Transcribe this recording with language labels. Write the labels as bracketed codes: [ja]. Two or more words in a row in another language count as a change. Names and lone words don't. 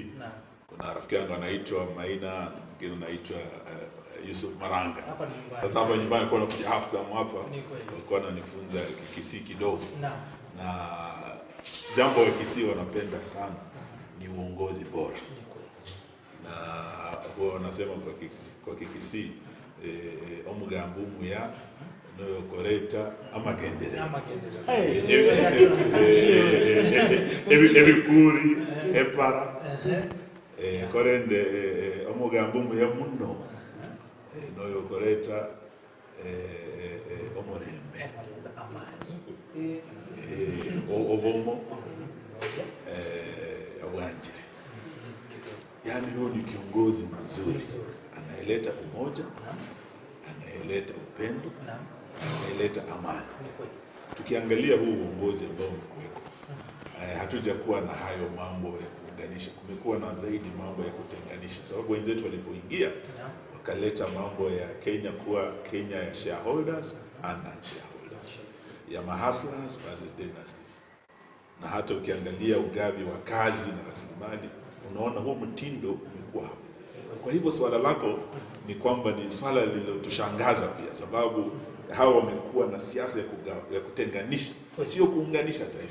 [sw] Kuna rafiki yangu anaitwa Maina, mwingine anaitwa Yusuf Maranga. Sasa hapo nyumbani kwa nakuja half term hapa, walikuwa wananifunza Kisii kidogo. Na jambo la Kisii wanapenda sana ni uongozi bora. Na huwa wanasema kwa Kisii [guz] omugambumu ya no koreta amagendere. Ebikuri epara korende omugambumu ya muno no koreta omorembe ovomo awanjire. [sw] Yani huyu ni kiongozi mzuri, anaeleta umoja, anaeleta upendo, anaeleta amani. Tukiangalia huu uongozi ambao umekuwepo, hatujakuwa na hayo mambo ya kuunganisha, kumekuwa na zaidi mambo ya kutenganisha. Sababu wenzetu walipoingia wakaleta mambo ya Kenya kuwa Kenya ya [en] shareholders and non-shareholders, [sw] ya mahustlers [en] versus dynasties. [sw] Na hata ukiangalia ugavi wa kazi na rasilimali, unaona huo mtindo umekuwa hapo. Kwa hivyo swala lako ni kwamba ni swala lilotushangaza pia, sababu hao wamekuwa na siasa ya kutenganisha, sio kuunganisha taifa.